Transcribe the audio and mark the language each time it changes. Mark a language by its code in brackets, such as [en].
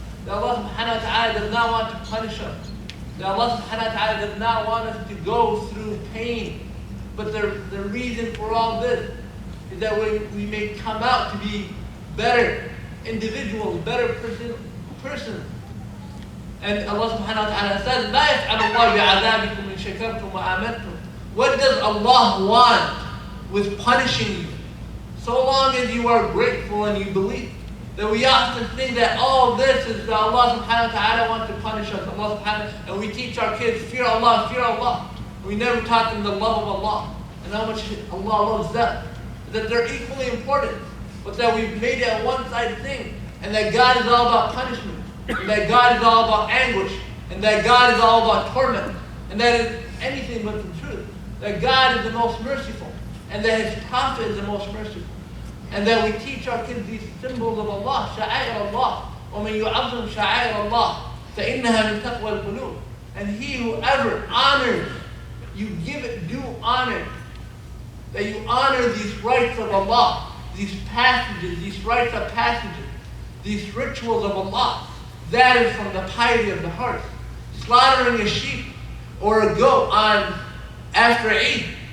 [en] That Allah subhanahu wa ta'ala does not want to punish us. That Allah subhanahu wa ta'ala does not want us to go through pain. But the reason for all this is that we may come out to be better individuals, better persons. And Allah subhanahu wa ta'ala says, [ar] "لا يفعل الله بعذابكم إن شكرتم وآمنتم." [en] What does Allah want with punishing you? So long as you are grateful and you believe. That we often think that all this is that Allah subhanahu wa ta'ala wants to punish us. And we teach our kids, fear Allah, fear Allah. We never taught them the love of Allah and how much Allah loves them. That they're equally important, but that we've made it a one-sided thing. And that God is all about punishment. And that God is all about anguish. And that God is all about torment. And that is anything but the truth. That God is the most merciful. And that His Prophet is the most merciful. And that we teach our kids these symbols of Allah. [ar] شعائر الله. ومن يعظم شعائر الله فإنها من تقوى القلوب. [en] And he whoever honors, you give it due honor. That you honor these rights of Allah. These passages, these rites of passages. These rituals of Allah. That is from the piety of the heart. Slaughtering a sheep or a goat on after Eid.